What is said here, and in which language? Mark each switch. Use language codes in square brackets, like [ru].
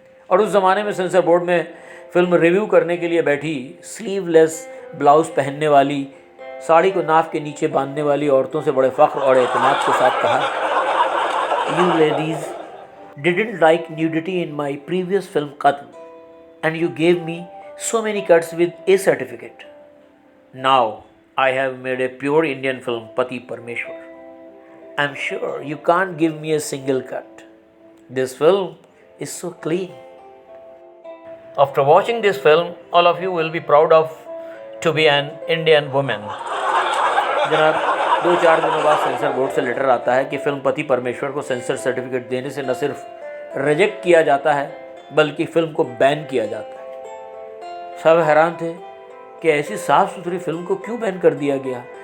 [hi] और उस ज़माने में सेंसर बोर्ड में फिल्म रिव्यू करने के लिए बैठी स्लीवलेस ब्लाउज़ पहनने वाली, साड़ी को नाफ के नीचे बांधने वाली औरतों से बड़े फ़ख्र और एतमाद के साथ कहा, [en] You ladies didn't like nudity in my previous film Qatl, and you gave me so many cuts with A certificate. Now I have made a pure Indian film, Pati Parmeshwar. I'm sure you can't give me a single cut. This film is so clean. After watching this film, all of you will be proud of to be an Indian woman. [hi] जनाब, 2-4 दिनों बाद sensor board से letter आता है कि film पति परमेश्वर को सेंसर सर्टिफिकेट देने से न सिर्फ रिजेक्ट किया जाता है, बल्कि फिल्म को बैन किया जाता है। सब हैरान थे कि ऐसी साफ़ सुथरी फिल्म को क्यों बैन कर दिया गया।